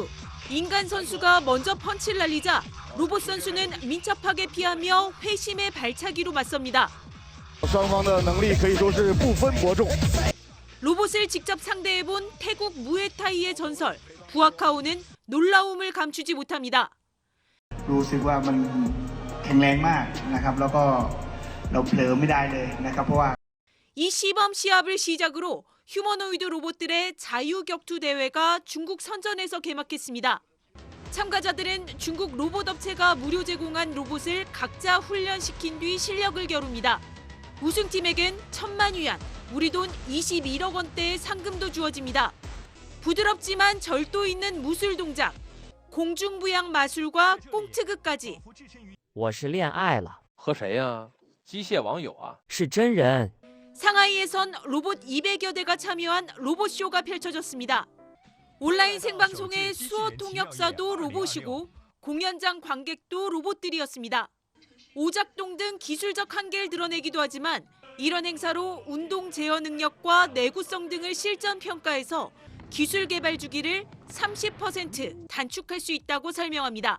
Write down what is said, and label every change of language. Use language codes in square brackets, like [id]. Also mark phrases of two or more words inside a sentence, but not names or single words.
[ko] 인간 선수가 먼저 펀치를 날리자 로봇 선수는 민첩하게 피하며 회심의 발차기로 맞섭니다. 로봇을 직접 상대해본 태국 무에타이의 전설 부아카오는 놀라움을 감추지 못합니다. [th] รู้สึกว่ามันแข็งแรงมากนะครับแล้วก็เราเผลอไม่ได้เลยนะครับเพราะว่า [ko] 이 시범 시합을 시작으로 휴머노이드 로봇들의 자유격투 대회가 중국 선전에서 개막했습니다. 참가자들은 중국 로봇 업체가 무료 제공한 로봇을 각자 훈련시킨 뒤 실력을 겨룹니다. 우승팀에겐 1,000만 위안, 우리 돈 21억 원대의 상금도 주어집니다. 부드럽지만 절도 있는 무술 동작, 공중부양 마술과 꽁트극까지. [zh] 我是恋爱了。和谁呀？机械网友啊？是真人。 [ko] 상하이에선 로봇 200여 대가 참여한 로봇쇼가 펼쳐졌습니다. 온라인 생방송의 수어 통역사도 로봇이고 공연장 관객도 로봇들이었습니다. 오작동 등 기술적 한계를 드러내기도 하지만 이런 행사로 운동 제어 능력과 내구성 등을 실전 평가해서 기술 개발 주기를 30% 단축할 수 있다고 설명합니다.